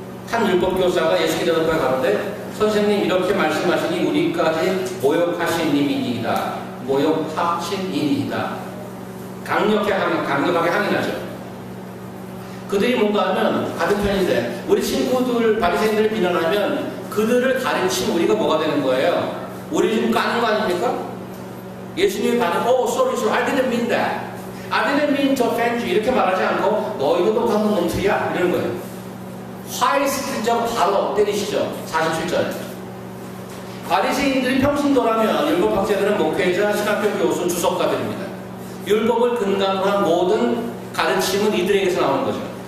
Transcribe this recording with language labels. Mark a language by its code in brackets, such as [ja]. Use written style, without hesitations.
[ko] 한 율법교사가 예수께 대답해 가는데 선생님 이렇게 말씀하시니 우리까지 모욕하신 님이니이다. 모욕하신 이니이다. 강력하게 항의하죠. 그들이 뭔가 하면 같은 편인데 우리 친구들 바리새인들을 비난하면 그들을 가르치면 우리가 뭐가 되는 거예요? 우리 지금 까는 거 아닙니까? 예수님이 반응, [en] sorry, I didn't mean that. I didn't mean to offend you. [ko] 이렇게 말하지 않고 너희도 똑같은 놈들이야 이러는 거예요. 화이스트죠. 바로 때리시죠. 47절. 바리새인들이 평신도라면 율법학자들은 목회자, 신학교 교수, 주석가들입니다. 율법을 근간으로 한 모든 가르침은 이들에게서 나오는 거죠.